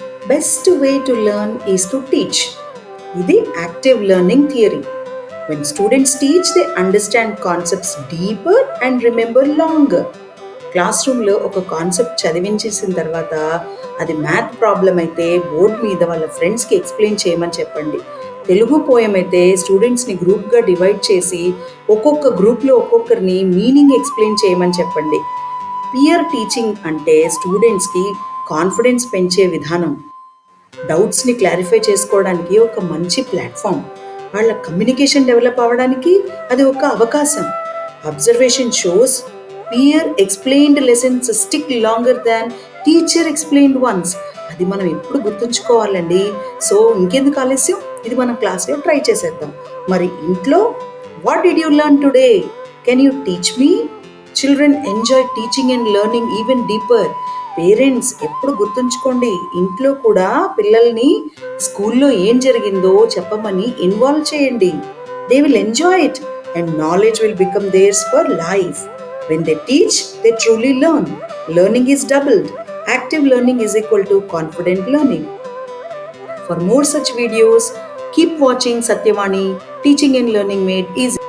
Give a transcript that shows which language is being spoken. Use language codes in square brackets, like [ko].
[en] Best way to learn is to teach. [te] ఇది active learning theory. [en] When students teach, they understand concepts deeper and remember longer. [te] Class రూమ్లో ఒక concept చదివించేసిన తర్వాత అది math problem అయితే board మీద వాళ్ళ ఫ్రెండ్స్కి ఎక్స్ప్లెయిన్ చేయమని చెప్పండి. తెలుగు పోయం అయితే స్టూడెంట్స్ని గ్రూప్గా డివైడ్ చేసి ఒక్కొక్క గ్రూప్లో ఒక్కొక్కరిని మీనింగ్ ఎక్స్ప్లెయిన్ చేయమని చెప్పండి. పియర్ టీచింగ్ అంటే స్టూడెంట్స్కి కాన్ఫిడెన్స్ పెంచే విధానం. డౌట్స్ని క్లారిఫై చేసుకోవడానికి ఒక మంచి ప్లాట్ఫామ్. వాళ్ళ కమ్యూనికేషన్ డెవలప్ అవ్వడానికి అది ఒక అవకాశం. [en] Observation shows peer explained lessons stick longer than teacher explained ones. [te] అది మనం ఎప్పుడు గుర్తుంచుకోవాలండి. సో ఇంకెందుకు ఆలస్యం, ఇది మనం క్లాస్లో ట్రై చేసేద్దాం. మరి ఇంట్లో [en] What did you learn today? Can you teach me? Children enjoy teaching and learning even deeper. [te] Parents ఎప్పుడు గుర్తుంచుకోండి, ఇంట్లో కూడా పిల్లల్ని స్కూల్లో ఏం జరిగిందో చెప్పమని ఇన్వాల్వ్ చేయండి. [en] They will enjoy it and knowledge will become theirs for life. When they teach, they truly learn. Learning is doubled. Active learning is equal to confident learning. For more such videos, keep watching Satyavani Teaching and Learning Made Easy.